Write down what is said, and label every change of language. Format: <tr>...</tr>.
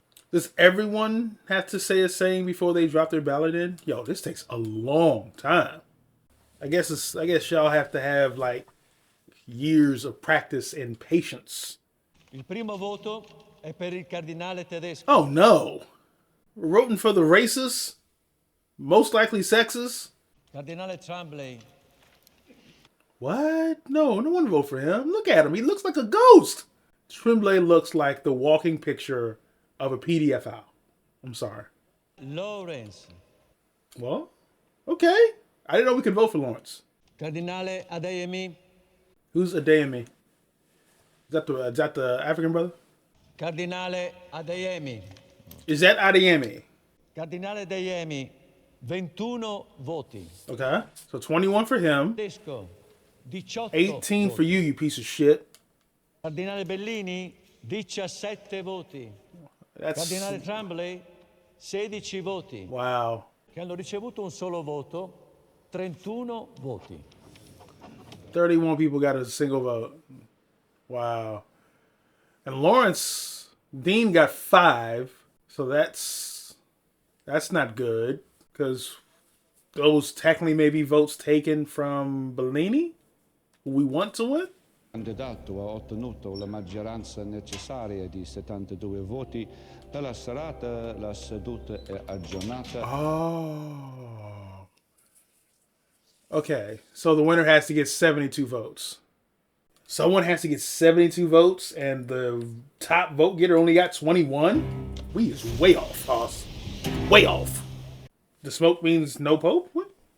<en>Does everyone have to say a saying before they drop their ballot in? Yo, this takes a long time. I guess y'all have to have like years of practice and patience.</en> <it>Il primo voto è per il cardinale tedesco.</it> <en>Oh no. We're voting for the racist, most likely sexist.</en> <it>Cardinale Tremblay.</it> <en>What? No one vote for him. Look at him. He looks like a ghost. Tremblay looks like the walking picture of a PDF file. I'm sorry. Lawrence. Well, okay. I didn't know we could vote for Lawrence.</en> <it>Cardinale Adeyemi.</it> <en>Who's Adeyemi? Is that the African brother?</en> <it>Cardinale Adeyemi.</it> <en>Is that Adeyemi?</en> <it>Cardinale Adeyemi. 21 voti.</it> <en>Okay. So 21 for him.</en> <it>Tedesco.</it> <en>18 for you, you piece of shit.</en> <it>Cardinale Bellini. 17 voti. Cardinale Tremblay. 16 voti.</it> <en>Wow.</en> <it>Che hanno ricevuto un solo voto. 31 voti.</it> <en>31 people got a single vote. Wow. And Lawrence Dean got 5, so that's not good because those technically may be votes taken from Bellini, who we want to win.</en> <it>Candidato ha ottenuto la maggioranza necessaria di 72 voti. Per la serata la seduta è aggiornata.</it> <en>Oh. Okay, so the winner has to get 72 votes. Someone has to get 72 votes, and the top vote getter only got 21? We is way off, Hoss. Way off. The smoke means no pope? What?</en>